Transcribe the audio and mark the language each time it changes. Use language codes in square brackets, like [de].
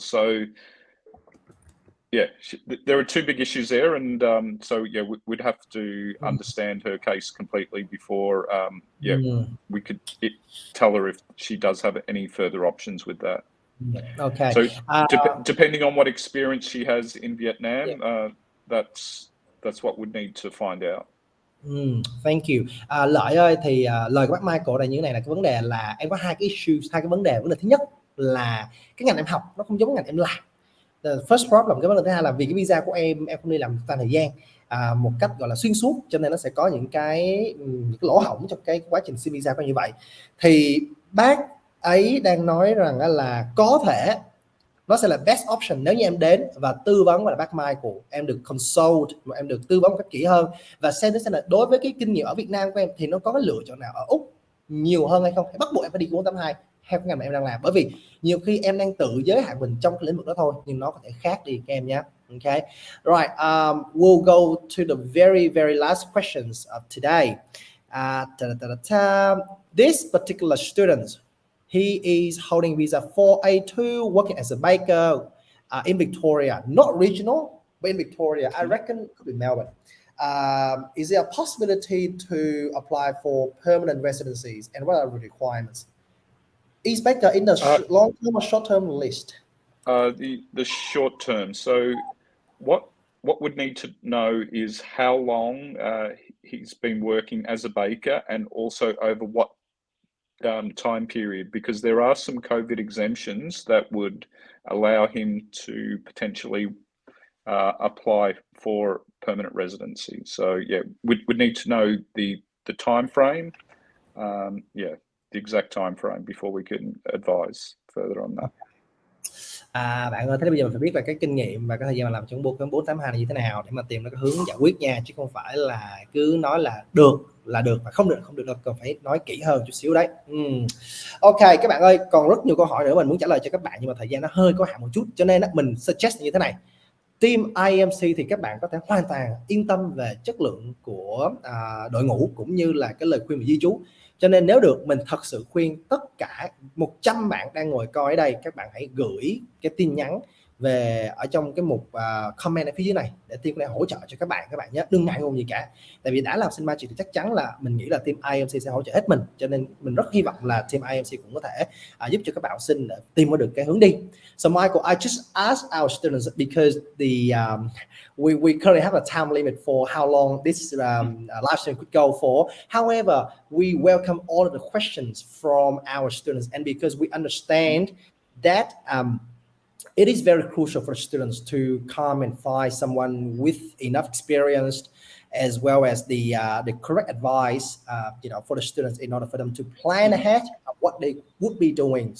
[en] So yeah, there are two big issues there, and so yeah, we'd have to understand her case completely before we could tell her if she does have any further options with that. Okay. So depending on what experience she has in Vietnam, that's what we'd need to find out. Thank you. [vi] Lợi ơi, thì lời của bác Michael này như thế này, là cái vấn đề là em có hai cái issues, hai cái vấn đề. Vấn đề thứ nhất là cái ngành em học nó không giống ngành em làm. [en] The first problem. [vi] Cái vấn đề thứ hai là vì cái visa của em không đi làm thời gian một cách gọi là xuyên suốt, cho nên nó sẽ có những cái lỗ hổng trong cái quá trình xin visa của như vậy. Thì bác ấy đang nói rằng là có thể nó sẽ là [en] best option [vi] nếu như em đến và tư vấn với bác Michael, em được consult, mà em được tư vấn một cách kỹ hơn và xem là đối với cái kinh nghiệm ở Việt Nam của em thì nó có cái lựa chọn nào ở Úc nhiều hơn hay không, hay bắt buộc em phải đi 482 theo cái ngành mà em đang làm. Bởi vì nhiều khi em đang tự giới hạn mình trong cái lĩnh vực đó thôi, nhưng nó có thể khác đi các em nhé. [en] Okay, right. We'll go to the very last questions of today. This particular student, he is holding visa 4A2, working as a baker in Victoria, not regional, but in Victoria. I reckon it could be Melbourne. Is there a possibility to apply for permanent residencies, and what are the requirements? Is baker in the long-term or short-term list? The short term. So what would need to know is how long he's been working as a baker, and also over what time period, because there are some COVID exemptions that would allow him to potentially apply for permanent residency. So yeah, we'd need to know the time frame, the exact time frame before we can advise further on that. [vi] Bạn ơi, thế bây giờ mình phải biết là cái kinh nghiệm và cái thời gian mà làm trong 482 này như thế nào để mà tìm ra cái hướng giải quyết nha, chứ không phải là cứ nói là được và không được đâu, cần phải nói kỹ hơn chút xíu đấy. Ok các bạn ơi, còn rất nhiều câu hỏi nữa mình muốn trả lời cho các bạn, nhưng mà thời gian nó hơi có hạn một chút, cho nên mình suggest như thế này. Team IEMC thì các bạn có thể hoàn toàn yên tâm về chất lượng của đội ngũ cũng như là cái lời khuyên về di trú. Cho nên nếu được, mình thật sự khuyên tất cả 100 bạn đang ngồi coi ở đây, các bạn hãy gửi cái tin nhắn về ở trong cái mục comment ở phía dưới này để team có thể hỗ trợ cho các bạn nhé, đừng ngại ngùng gì cả. Tại vì đã làm sinh magic thì chắc chắn là mình nghĩ là team IEMC sẽ hỗ trợ hết mình, cho nên mình rất hy vọng là team IEMC cũng có thể giúp cho các bạn học sinh tìm được cái hướng đi. [en] So Michael, I just asked our students because we currently have a time limit for how long this live stream could go for. However, we welcome all of the questions from our students, and because we understand that it is very crucial for students to come and find someone with enough experience, as well as the correct advice, for the students in order for them to plan ahead of what they would be doing.